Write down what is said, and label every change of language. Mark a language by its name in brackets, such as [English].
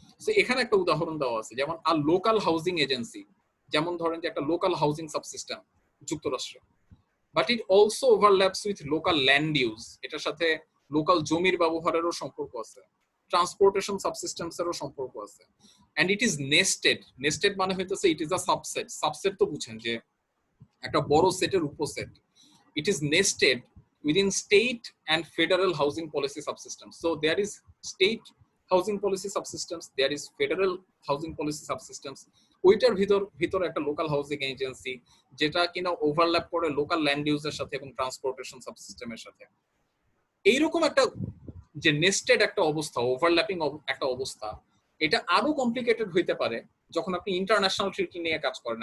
[Bangla] তো এখানে একটা উদাহরণ দেওয়া আছে, যেমন আর লোকাল হাউজিং এজেন্সি, যেমন ধরেন যে একটা লোকাল হাউজিং সাবসিস্টেম যুক্তরাষ্ট্রে, [English] but it also overlaps with local land use, [Bangla] এটার সাথে লোকাল জমির ব্যবহারেরও সম্পর্ক আছে, ট্রান্সপোর্টেশন সাবসিস্টেমস এরও সম্পর্ক আছে, [English] And it is nested. [Bangla] Nested মানে হইতেছে [English] It is a subset. [Bangla] Subset তো বুঝেন যে একটা বড় সেটের উপসেট। [English] It is nested within state and federal housing policy subsystems. So there is state housing policy subsystems, there is federal housing policy subsystems. [Bangla] ওইটার ভিতর একটা লোকাল হাউজিং এজেন্সি, যেটা কিনা ওভারল্যাপ করে লোকাল ল্যান্ড ইউজের সাথে এবং ট্রান্সপোর্টেশন সাবসিস্টেমের সাথে। এইরকম একটা যে নেস্টেড একটা অবস্থা, ওভারল্যাপিং একটা অবস্থা, এটা আরো কমপ্লিকেটেড হইতে পারে যখন আপনি ইন্টারন্যাশনাল ট্রিটি নিয়ে কাজ করেন।